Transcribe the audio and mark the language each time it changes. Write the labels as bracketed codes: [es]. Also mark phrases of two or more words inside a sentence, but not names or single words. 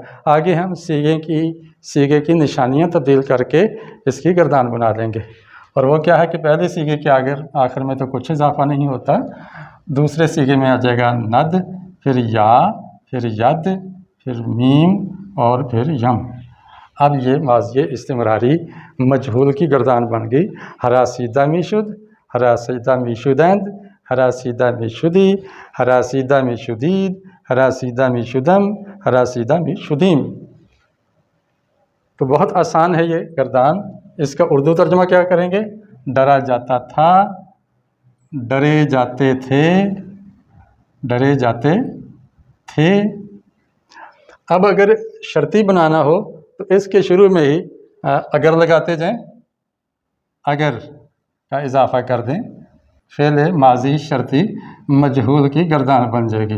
[ur] آگے ہم صیغے کی نشانیاں تبدیل کر کے اس کی گردان بنا دیں گے، اور وہ کیا ہے کہ پہلے صیغے کے آخر میں تو کچھ اضافہ نہیں ہوتا، دوسرے صیغے میں آ جائے گا ند، پھر یا، پھر ید، پھر میم، اور پھر یم۔ اب یہ ماضی استمراری مجہول کی گردان بن گئی، [fa] ہراسیدہ می شد، هراسیده می‌شدند، هراسیده می‌شدی، هراسیده می‌شدید، هراسیده می‌شدم، هراسیده می‌شدیم. [ur] تو بہت آسان ہے یہ گردان. اس کا اردو ترجمہ کیا کریں گے؟ ڈرا جاتا تھا، ڈرے جاتے تھے، ڈرے جاتے تھے, डरे जाते थे। اب اگر شرطی بنانا ہو تو اس کے شروع میں ہی اگر لگاتے جائیں، اگر کا اضافہ کر دیں، فعل ماضی شرطی مجہول کی گردان بن جائے گی.